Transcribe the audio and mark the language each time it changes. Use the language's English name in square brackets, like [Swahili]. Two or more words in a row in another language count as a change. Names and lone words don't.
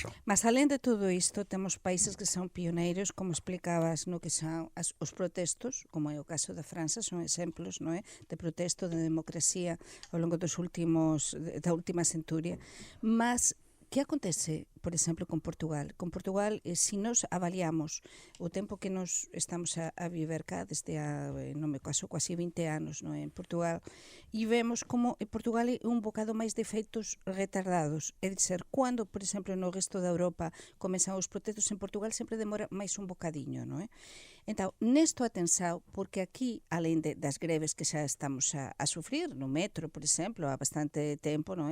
[Portuguese] Mas além de tudo isto, temos países que são pioneiros, como explicabas, no que são os protestos, como é o caso da França, são exemplos, não é, de protesto, de democracia ao longo da última centúria. [Galician] Mas que acontece, por exemplo, con Portugal? Con Portugal, se nós avaliamos o tempo que nós estamos a viver cá, desde no meu caso, quase 20 anos, non, en Portugal, e vemos como Portugal é un bocado máis de efeitos retardados. É dizer, cando, por exemplo, no resto da Europa comezan os protestos, en Portugal sempre demora máis un bocadiño, non é? Entón, nesto atenção, porque aquí, além das greves que xa estamos a sufrir, no metro, por exemplo, há bastante tempo, non é?